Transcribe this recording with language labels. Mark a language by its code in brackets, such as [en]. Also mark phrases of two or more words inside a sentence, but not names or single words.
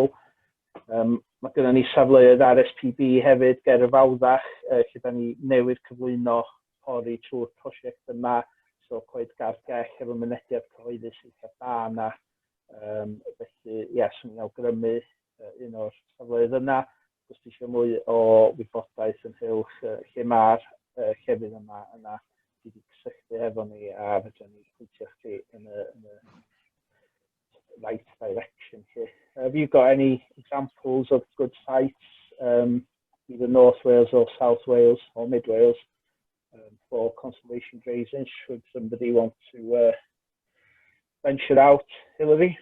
[cy] Mae gennym ni safleoedd RSPB hefyd ger y Fawddach, lle da ni newydd cyflwyno pori trwy'r prosiect yma, so Coed Gargell efo mynediad cyhoeddus eitha da yna. Felly, swn i'n awgrymu un o'r safleoedd yna. Os ti eisiau mwy o wybodaeth yn ynghylch lle mae'r llefydd yma yna, ti wedi cysylltu efo ni a fedrwn ni pwyntio chdi yn y [en] right direction here. Have you got any examples of good sites, either North Wales or South Wales or Mid Wales, for conservation grazing, should somebody want to venture out, Hilary?